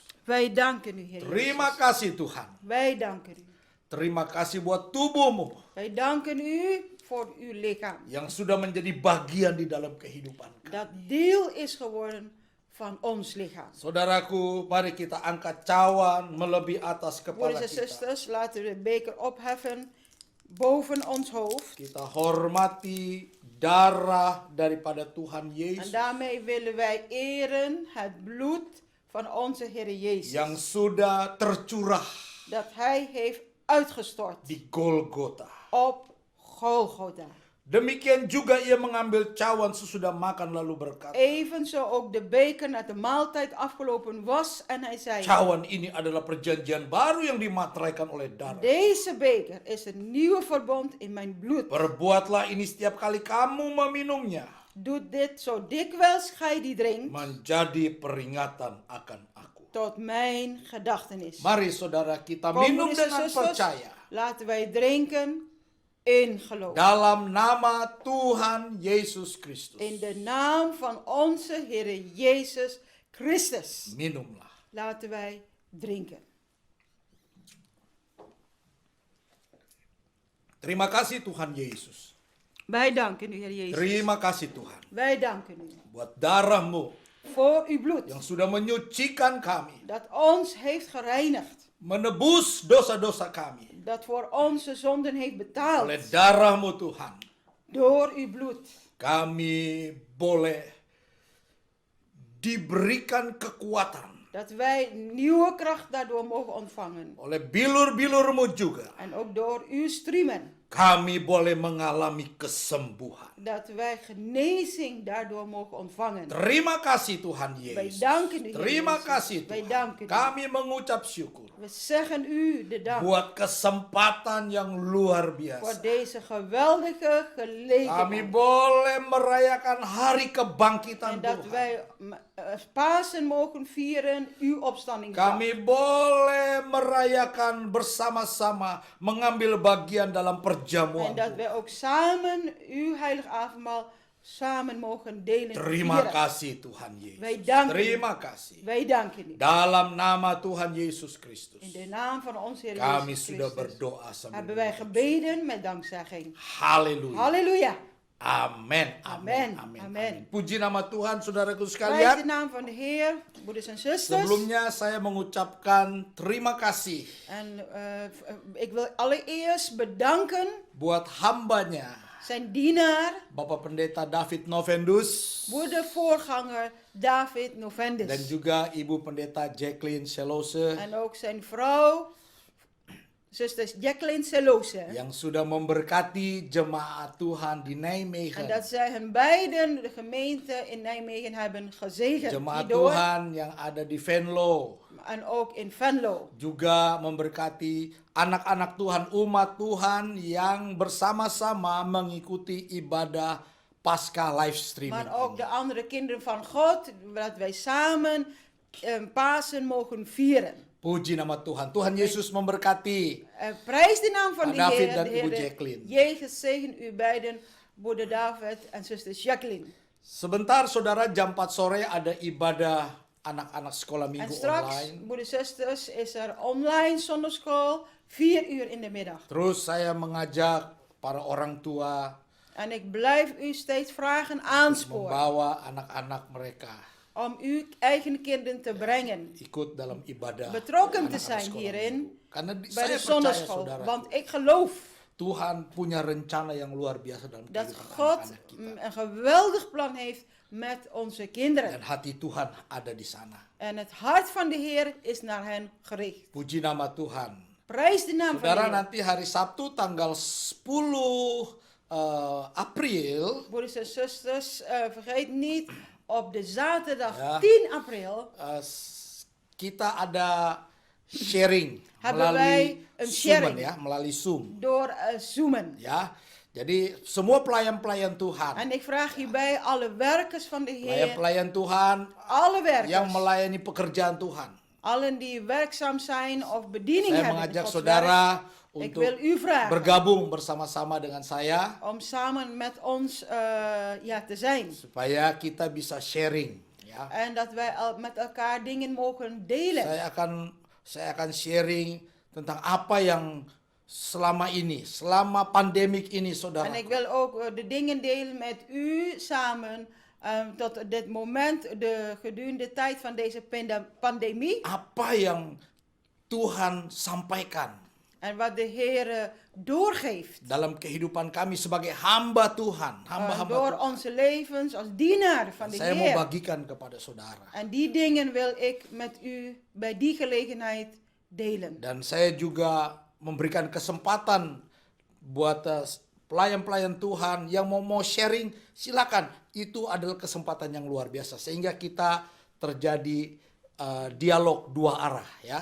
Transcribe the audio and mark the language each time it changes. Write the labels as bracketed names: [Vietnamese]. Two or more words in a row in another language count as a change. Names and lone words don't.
[Dutch] Wij danken u, Heer [Indonesian] Terima [Dutch] Jezus. [Indonesian] kasih Tuhan. [Dutch] Wij danken u. [Indonesian] Terima kasih buat tubuhmu [Dutch] Wij danken u voor uw lichaam. [Indonesian] yang sudah menjadi bagian di dalam kehidupan kami. [Dutch] Dat deel is geworden van ons lichaam. [Indonesian] Saudaraku, mari kita angkat cawan melebihi atas kepala [Dutch] Broeders en [Indonesian] kita. [Dutch] zusters, laten we de beker opheffen boven ons hoofd. [Indonesian] Kita hormati darah daripada Tuhan [Dutch] En [Indonesian] Yesus [Dutch] daarmee willen wij eren het bloed van onze Heer Jezus. [Indonesian] yang sudah tercurah [Dutch] Dat Hij heeft uitgestort [Indonesian] di Golgota. [Dutch] op Golgotha. [Indonesian] Demikian juga ia mengambil cawan sesudah makan lalu berkata, [Dutch] Evenzo ook de beker nadat de maaltijd afgelopen was en hij zei, [Indonesian] cawan ini adalah perjanjian baru yang dimateraikan oleh darah. [Dutch] deze beker is een nieuwe verbond in mijn bloed. [Indonesian] Perbuatlah ini setiap kali kamu meminumnya [Dutch] Doe dit zo dikwijls gij die drinkt, [Indonesian] menjadi peringatan akan aku. [Dutch] tot mijn gedachtenis. [Indonesian] Mari saudara kita [Dutch] Kom, [Indonesian] minum [Dutch] broeders en [Indonesian] dengan [Dutch] zusters, [Indonesian] percaya. [Dutch] laten wij drinken in geloof. [Indonesian] Dalam nama Tuhan Yesus Kristus. [Dutch] In de naam van onze Heer Jezus Christus. [Indonesian] Minumlah. [Dutch] Laten wij drinken. [Indonesian] Terima kasih Tuhan Yesus. [Dutch] Wij danken u, Heer Jezus. [Indonesian] Terima kasih Tuhan. [Dutch] Wij danken u [Indonesian] Buat darahmu [Dutch] voor uw bloed. [Indonesian] yang sudah menyucikan kami. [Dutch] Dat ons heeft gereinigd. [Indonesian] Menebus dosa-dosa kami. [Dutch] Dat voor onze zonden heeft betaald. [Indonesian] Oleh darahmu Tuhan. [Dutch] Door uw bloed. [Indonesian] kami boleh diberikan kekuatan [Dutch] Dat wij nieuwe kracht daardoor mogen ontvangen. [Indonesian] oleh bilur-bilurmu juga. [Dutch] En ook door uw striemen. [Indonesian] Kami boleh mengalami kesembuhan. [Dutch] Dat wij genezing daardoor mogen ontvangen. [Indonesian] Terima kasih Tuhan [Dutch] Wij [Indonesian] Yesus. [Dutch] danken u, Heer [Indonesian] Terima [Dutch] Jezus. [Indonesian] kasih [Dutch] Wij [Indonesian] Tuhan. [Dutch] danken u. [Indonesian] Kami mengucap syukur [Dutch] We zeggen u de dank [Indonesian] buat kesempatan yang luar [Dutch] voor [Indonesian] biasa. [Dutch] deze geweldige [Indonesian] Kami [Dutch] gelegenheid. [Indonesian] boleh merayakan hari kebangkitan [Dutch] En dat [Indonesian] Tuhan. [Dutch] wij Pasen mogen vieren, uw opstandingsdag. [Indonesian] Kami boleh merayakan bersama-sama, mengambil bagian dalam perjamuan [Dutch] En dat [Indonesian] Tuhan. [Dutch] wij ook samen uw heilig avondmaal samen mogen delen. [Indonesian] Terima [Dutch] vieren. [Indonesian] kasih Tuhan [Dutch] Wij [Indonesian] Yesus. [Dutch] danken u. [Indonesian] Terima kasih. [Dutch] Wij danken u. [Indonesian] Dalam nama Tuhan Yesus Kristus. [Dutch] In de naam van onze Heer [Indonesian] Kami [Dutch] Jezus [Indonesian] sudah [Dutch] Christus [Indonesian] berdoa sambil [Dutch] hebben wij [Indonesian] mengucap [Dutch] gebeden met dankzegging. [Indonesian] syukur. Haleluya. [Dutch] Halleluja. [Indonesian] Amin. [Dutch] Amen. [Indonesian] Amin. [Dutch] Amen. [Indonesian] Puji nama Tuhan saudaraku [Dutch] Prijs de [Indonesian] sekalian. [Dutch] naam van de Heer, broeders en zusters. [Indonesian] Sebelumnya saya mengucapkan terima kasih [Dutch] En ik wil allereerst bedanken [Indonesian] buat hambanya [Dutch] zijn dienaar, [Indonesian] Bapak Pendeta David Novendus [Dutch] de voorganger David Novendus. [Indonesian] dan juga Ibu Pendeta Jacqueline Selose [Dutch] En ook zijn vrouw, zuster Jacqueline Selose. [Indonesian] yang sudah memberkati jemaat Tuhan di [Dutch] En [Indonesian] Nijmegen. [Dutch] dat zij hen beiden, de gemeente in Nijmegen, hebben gezegend. [Indonesian] Jemaat [Dutch] Hierdoor. [Indonesian] Tuhan yang ada di Venlo [Dutch] En ook in Venlo. [Indonesian] juga memberkati anak-anak Tuhan, umat Tuhan yang bersama-sama mengikuti ibadah Pasca [English] live streaming. [Dutch] Maar ook [Indonesian] ini. [Dutch] de andere kinderen van God, dat wij samen Pasen mogen vieren. [Indonesian] Puji nama Tuhan. Tuhan Yesus memberkati. [Dutch] Prijs de naam van de [Indonesian] David [Dutch] Heer. [Indonesian] dan [Dutch] De [Indonesian] Ibu [Dutch] Heer [Indonesian] Jacqueline. [Dutch] Jezus zegen u beiden, broeder David en zuster Jacqueline. [Indonesian] Sebentar saudara, jam 4 sore ada ibadah anak-anak sekolah [Dutch] En [Indonesian] minggu [Dutch] straks, [Indonesian] online. [Dutch] broeder zusters, is er online zondagschool, 4 uur in de middag. [Indonesian] Terus saya mengajak para orang tua [Dutch] En ik blijf u steeds vragen aansporen [Indonesian] membawa anak-anak mereka [Dutch] om uw eigen kinderen te brengen. [Indonesian] ikut dalam ibadah [Dutch] Betrokken te [Indonesian] anak-anak [Dutch] zijn [Indonesian] sekolah [Dutch] hierin [Indonesian] minggu. Karena [Dutch] bij [Indonesian] saya [Dutch] de [Indonesian] percaya [Dutch] zondagschool. [Indonesian] saudara, [Dutch] Want ik geloof [Indonesian] Tuhan punya rencana yang luar biasa dalam [Dutch] dat [Indonesian] kehidupan [Dutch] God [Indonesian] anak-anak kita. [Dutch] een geweldig plan heeft met onze [Indonesian] Dan [Dutch] kinderen. [Indonesian] hati Tuhan ada di sana. [Dutch] En het hart van de Heer is naar hen gericht. [Indonesian] Puji nama Tuhan. [Dutch] Prijs de naam van de [Indonesian] Saudara, [Dutch] Heer. [Indonesian] nanti hari Sabtu tanggal 10 April [Dutch] Broeders en zusters, vergeet niet, op de zaterdag Ja. 10 april [Indonesian] kita ada sharing [Dutch] Hebben [Indonesian] melalui [Dutch] wij een [Indonesian] Zoom [Dutch] sharing. [Indonesian] ya, melalui Zoom [Dutch] door Zoomen. [Indonesian] ya. Jadi semua pelayan-pelayan Tuhan, [Dutch] En ik vraag hierbij alle werkers van de Heer, [Indonesian] pelayan-pelayan Tuhan [Dutch] alle [Indonesian] yang [Dutch] werkers, [Indonesian] melayani pekerjaan Tuhan. [Dutch] allen die werkzaam zijn of bediening [Indonesian] Saya [Dutch] hebben in [Indonesian] mengajak [Dutch] Gods [Indonesian] saudara [Dutch] werk, ik [Indonesian] untuk [Dutch] wil u vragen [Indonesian] bergabung bersama-sama dengan saya [Dutch] om samen met ons te zijn. [Indonesian] supaya kita bisa sharing ya. [Dutch] En dat wij met elkaar dingen mogen delen. [Indonesian] Saya akan sharing tentang apa yang selama pandemik ini saudara. [Dutch] En ik wil ook de dingen delen met u samen tot dit moment, gedurende de tijd van deze pandemie. [Indonesian] Apa yang Tuhan sampaikan [Dutch] En wat de Heer doorgeeft. [Indonesian] dalam kehidupan kami sebagai hamba Tuhan, hamba-hamba [Dutch] Door [Indonesian] Tuhan. [Dutch] onze levens als dienaar van de [Indonesian] Saya mau [Dutch] Heer. [Indonesian] bagikan kepada saudara. [Dutch] En die dingen wil ik met u bij die gelegenheid delen. [Indonesian] Dan saya juga memberikan kesempatan buat pelayan-pelayan Tuhan yang mau sharing, silakan. Itu adalah kesempatan yang luar biasa sehingga kita terjadi dialog dua arah ya.